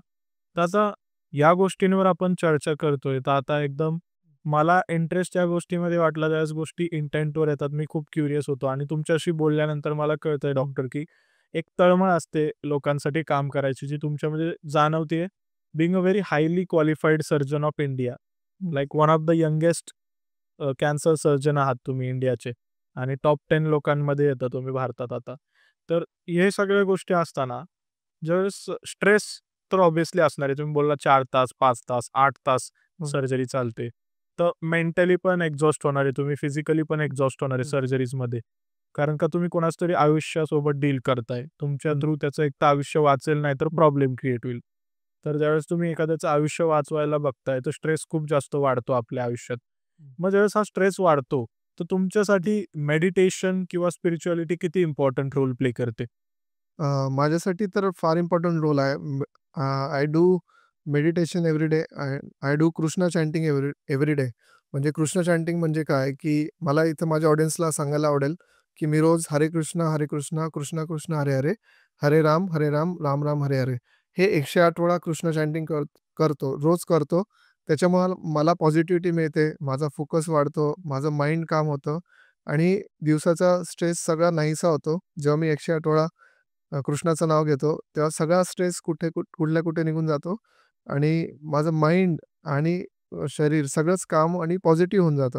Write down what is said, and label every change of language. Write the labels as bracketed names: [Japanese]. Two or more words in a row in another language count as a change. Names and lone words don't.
[Marathi] तर आता या गोष्टींवर आपण चर्चा करतोय. तर आता एकदम मला इंटरेस्ट या गोष्टीमध्ये वाटला ज्यावेळेस गोष्टी इंटेंटवर येतात. मी खूप क्युरियस होतो आणि तुमच्याशी बोलल्यानंतर मला कळतंय डॉक्टर की एक तळमळ असते लोकांसाठी काम करायची जी तुमच्यामध्ये जाणवते. [English] Being a very highly qualified surgeon of India. Like one of the youngest cancer surgeon [Marathi] आहात तुम्ही इंडियाचे. आणि टॉप 10 लोकांमध्ये येता तुम्ही भारतात आता. तर हे सगळ्या गोष्टी असताना ज्यावेळेस स्ट्रेस तर ऑब्व्हियसली असणार आहे. तुम्ही बोलला 4 तास, 5 तास, 8 तास हं, सर्जरी चालते. तर मेंटली पण एक्झॉस्ट होणार आहे तुम्ही, फिजिकली पण एक्झॉस्ट होणार आहे हं, सर्जरीजमध्ये. कारण का तुम्ही कोणाच तरी आयुष्यासोबत डील करताय. तुमच्या हं. थ्रू त्याचं एक तर आयुष्य वाचेल नाही तर [English] problem create [Marathi] होईल. तर ज्यावेळेस तुम्ही एखाद्याचं आयुष्य वाचवायला बघताय, तर स्ट्रेस खूप जास्त वाढतो आपल्या आयुष्यात. मग ज्यावेळेस हा स्ट्रेस वाढतो, तर तुमच्यासाठी मेडिटेशन किंवा स्पिरिच्युअलिटी किती [English] important role play [Marathi] करते? माझ्यासाठी तर फार [English] important role [Marathi] आहे. [English] I do meditation every day. I I do Krishna chanting every day. [Marathi] म्हणजे कृष्ण चॅन्टिंग म्हणजे काय, की मला इथं माझ्या ऑडियन्सला सांगायला आवडेल, की मी रोज हरे कृष्णा, कृष्ण कृष्ण हरे हरे, हरे राम, राम राम हरे हरे. हे 108 वेळा कृष्ण चॅन्टिंग करतो, रोज करतो. त्याच्यामुळे मला पॉझिटिव्हिटी मिळते, माझा फोकस वाढतो, माझं माइंड काम होतं आणि दिवसाचा स्ट्रेस सगळा नाहीसा होतो. जेव्हा मी 108 वेळा कृष्णाचं नाव घेतो, तेव्हा सगळा स्ट्रेस कुठल्या कुठे निघून जातो आणि माझं माइंड आणि शरीर सगळंच काम आणि पॉझिटिव्ह होऊन जातं.